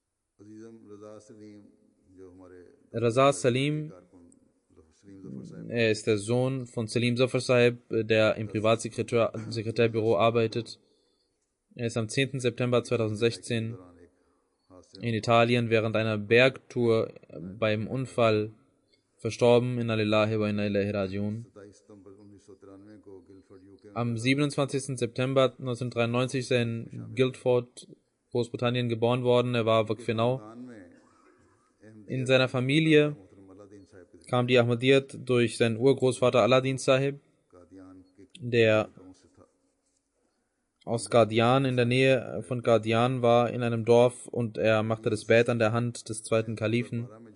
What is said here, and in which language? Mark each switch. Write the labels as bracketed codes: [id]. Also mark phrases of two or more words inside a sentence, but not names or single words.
[de] Raza Salim, er ist der Sohn von Salim Zafar Sahib, der im Privatsekretärbüro arbeitet. Er ist am 10. September 2016 in Italien während einer Bergtour beim Unfall verstorben. [ar] Inna lillahi wa inna ilaihi rajiun. [de] Am 27. September 1993 ist er in Guildford, Großbritannien, geboren worden. Er war Waqf-e-Nau. In seiner Familie kam die Ahmadiyyat durch seinen Urgroßvater Aladdin Sahib, der aus Qadian in der Nähe von Qadian war, in einem Dorf, und er machte das Bait an der Hand des zweiten Kalifen.